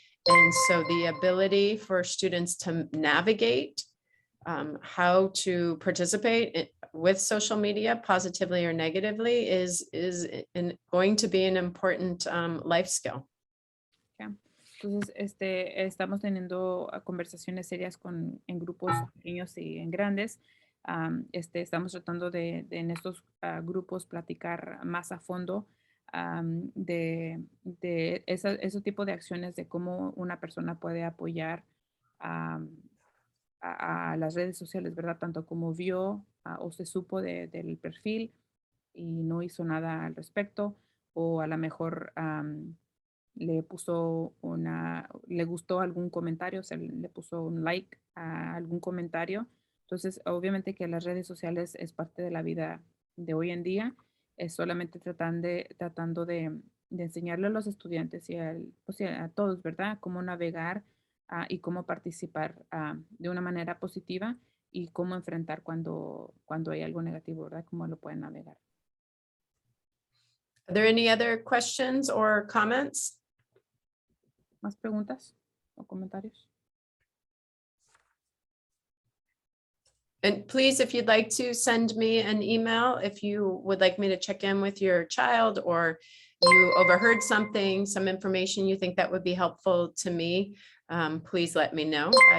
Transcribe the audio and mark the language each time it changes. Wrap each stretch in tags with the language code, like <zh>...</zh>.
<en>And so the ability for students to navigate how to participate with social media positively or negatively is going to be an important life skill. Okay.</en> <es>Entonces, estamos teniendo conversaciones serias en grupos pequeños y en grandes. Estamos tratando de en estos grupos platicar más a fondo de ese tipo de acciones, de cómo una persona puede apoyar a las redes sociales, ¿verdad? Tanto como vio o se supo del perfil y no hizo nada al respecto, o a lo mejor le gustó algún comentario, o sea, le puso un like a algún comentario. Entonces, obviamente que las redes sociales es parte de la vida de hoy en día. Es solamente tratando de de enseñarle a los estudiantes y pues, sí, a todos, ¿verdad? Cómo navegar y cómo participar de una manera positiva y cómo enfrentar cuando hay algo negativo, ¿verdad? Cómo lo pueden navegar.</es> <en>Are there any other questions or comments?</en> <es>¿Más preguntas o comentarios?</es> <en>And please, if you'd like to send me an email, if you would like me to check in with your child or you overheard something, some information you think that would be helpful to me, please let me know.</en>